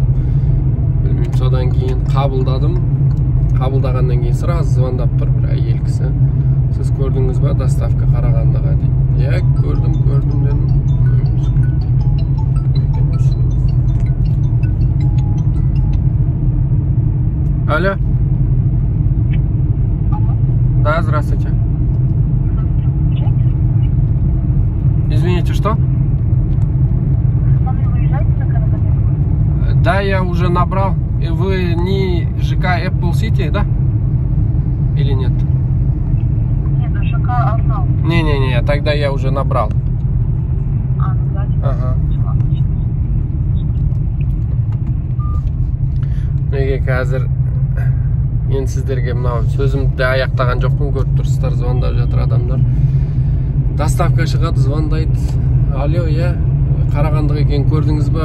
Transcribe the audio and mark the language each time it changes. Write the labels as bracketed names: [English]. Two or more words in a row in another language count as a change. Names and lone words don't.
[Kazakh] Білмеймін, содан кейін қабылдағаннан кейін сразу звондап тұр бір әйел кісі. Сіз көрдіңіз ба, доставка Қарағандыға дейді. Я көрдім дедім. Алло. [Russian] Да, здравствуйте. Извините, что? Вы выезжаете на Карагандыку? Да, я уже набрал. И вы не ЖК Apple City, да? Или нет? Нет, ЖК Арнау. Не, тогда я уже набрал. Ага. [Kazakh] Неге қазір енді сіздерге мынау сөзімді аяқтаған жоқпын, көріп тұрсыздар, звондап жатыр адамдар. Доставка шығады, звондайды. Алло, я Қарағандыға екен көрдіңіз ба?